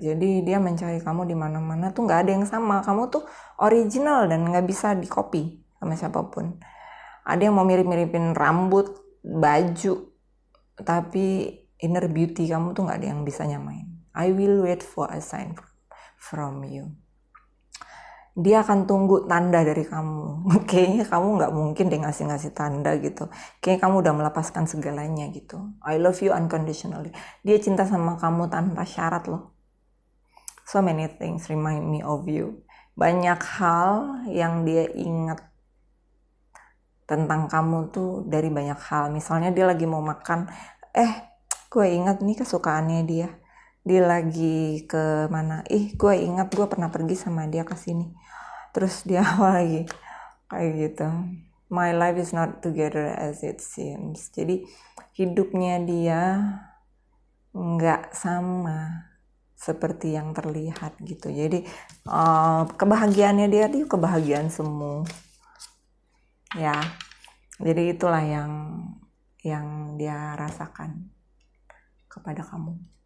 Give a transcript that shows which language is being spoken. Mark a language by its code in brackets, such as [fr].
[id] Jadi dia mencari kamu di mana-mana tuh nggak ada yang sama. Kamu tuh original dan nggak bisa di copy sama siapapun. Ada yang mau mirip-miripin rambut, baju, tapi [en] inner beauty [id] kamu tuh nggak ada yang bisa nyamain. [en] I will wait for a sign from you. [id] Dia akan tunggu tanda dari kamu. Kayaknya kamu nggak mungkin deh ngasih tanda gitu. Kayaknya kamu udah melepaskan segalanya gitu. [en] I love you unconditionally. [id] Dia cinta sama kamu tanpa syarat loh. [en] So many things remind me of you. [id] Banyak hal yang dia ingat tentang kamu tuh dari banyak hal. Misalnya dia lagi mau makan, gue ingat nih kesukaannya dia. Dia lagi ke mana? Gue ingat gue pernah pergi sama dia ke sini. Terus dia lagi kayak gitu. [en] My life is not together as it seems. [id] Jadi hidupnya dia nggak sama seperti yang terlihat gitu. Jadi kebahagiaannya dia tuh kebahagiaan semu. Ya. Jadi itulah yang dia rasakan kepada kamu.